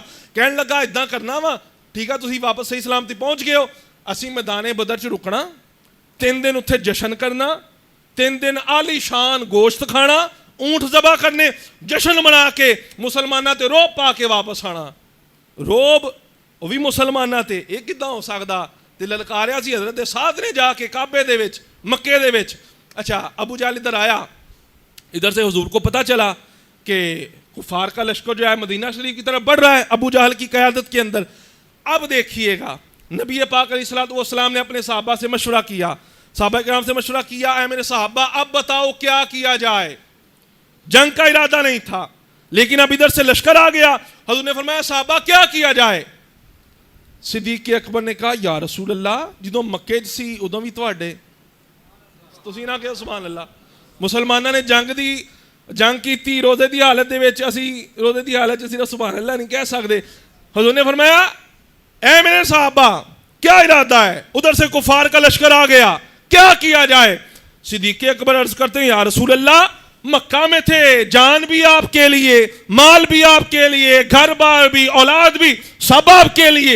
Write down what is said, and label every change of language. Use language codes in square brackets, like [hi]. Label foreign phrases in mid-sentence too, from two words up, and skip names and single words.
[pa] کہنے لگا ادنا کرنا وا, ٹھیک ہے تسی واپس صحیح سلامتی پہنچ گئے ہو, اسی میدان بدر چ رکنا, 3 دن اتھے جشن کرنا, 3 دن عالی شان گوشت کھانا, اونٹ ذبح کرنے, جشن منا کے مسلماناں تے روب پا کے واپس آنا. روب وہ بھی مسلماناں تے یہ کداں ہو سکدا؟ تے للکاریا سی حضرت سعد نے جا کے کعبے دے وچ, مکے دے وچ. [ur] اچھا ابو جہل ادھر آیا, ادھر سے حضور کو پتہ چلا کہ کفار کا لشکر جو ہے مدینہ شریف کی طرف بڑھ رہا ہے ابو جہل کی قیادت کے اندر. اب دیکھیے گا نبی پاک [ar] علیہ الصلوۃ والسلام [ur] نے اپنے صحابہ سے مشورہ کیا, صحابہ کرام سے مشورہ کیا, اے میرے صحابہ اب بتاؤ کیا کیا جائے. جنگ کا ارادہ نہیں تھا لیکن اب ادھر سے لشکر آ گیا. حضور نے فرمایا صحابہ کیا کیا جائے؟ [pa] صدیق اکبر نے کہا [ar] یا رسول اللہ [pa] جدوں مکے سی ادوں بھی تواڈے, تسی نہ کہو [ar] سبحان اللہ. [pa] مسلمانوں نے جنگ کیتی روزے دی حالت دے وچ, اسی روزے دی حالت وچ صرف [ar] سبحان اللہ [pa] نہیں کہہ سکدے. [ur] حضور نے فرمایا اے میرے صحابہ کیا ارادہ ہے؟ ادھر سے کفار کا لشکر آ گیا, کیا کیا جائے؟ صدیق اکبر عرض کرتے ہیں [ar] یا رسول اللہ [ur] مکہ میں تھے, جان بھی آپ کے لیے, مال بھی آپ کے لیے, گھر بار بھی, اولاد بھی, سب آپ کے لیے.